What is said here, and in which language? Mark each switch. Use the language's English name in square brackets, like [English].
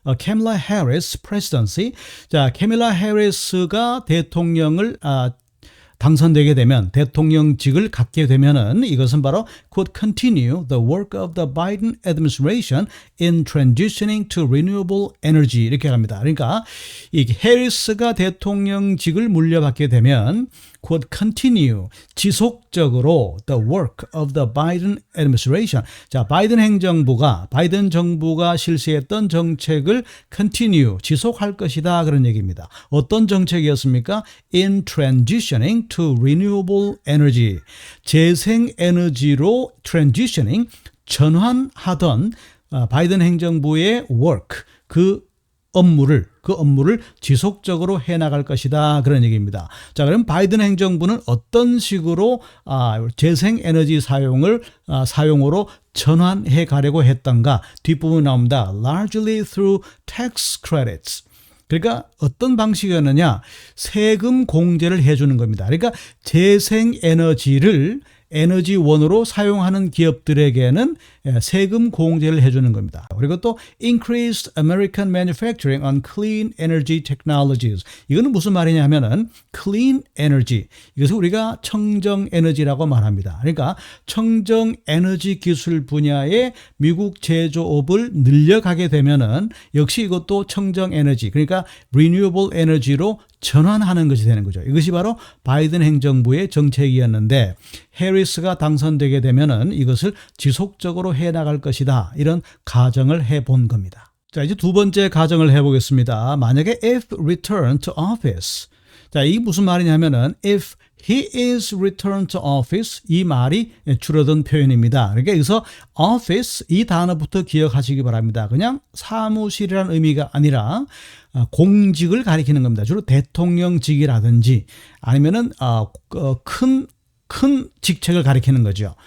[Korean] 캐밀라 해리스 presidency. 자, 캐밀라 해리스가 대통령을 당선되게 되면, 대통령직을 갖게 되면은 이것은 바로 [English] could continue the work of the Biden administration in transitioning to renewable energy [Korean] 이렇게 합니다. 그러니까 이 해리스가 대통령직을 물려받게 되면 [English] could continue [Korean] 지속적으로 [English] the work of the Biden administration. [Korean] 자, 바이든 정부가 실시했던 정책을 continue 지속할 것이다 그런 얘기입니다. 어떤 정책이었습니까? [English] In transitioning to renewable energy. [Korean] 재생 에너지로 transitioning 전환하던 바이든 행정부의 work 그 업무를 지속적으로 해나갈 것이다 그런 얘기입니다. 자, 그럼 바이든 행정부는 어떤 식으로 재생에너지 사용으로 전환해 가려고 했던가? 뒷부분 나옵니다. [English] Largely through tax credits. [Korean] 그러니까 어떤 방식이었느냐? 세금 공제를 해주는 겁니다. 그러니까 재생에너지를 에너지원으로 사용하는 기업들에게는 세금 공제를 해주는 겁니다. 그리고 또 [English] Increased American Manufacturing on Clean Energy Technologies. [Korean] 이거는 무슨 말이냐 하면은 Clean Energy. 이것을 우리가 청정 에너지라고 말합니다. 그러니까 청정 에너지 기술 분야의 미국 제조업을 늘려가게 되면은 역시 이것도 청정 에너지, 그러니까 Renewable Energy로 전환하는 것이 되는 거죠. 이것이 바로 바이든 행정부의 정책이었는데 해리스가 당선되게 되면은 이것을 지속적으로 해 나갈 것이다. 이런 가정을 해본 겁니다. 자, 이제 두 번째 가정을 해보겠습니다. 만약에 [English] if returned to office. [Korean] 자, 이게 무슨 말이냐면은 [English] if he is returned to office [Korean] 이 말이 줄어든 표현입니다. 그러니까 여기서 office 이 단어부터 기억하시기 바랍니다. 그냥 사무실이라는 의미가 아니라 공직을 가리키는 겁니다. 주로 대통령직이라든지 아니면은 큰 직책을 가리키는 거죠.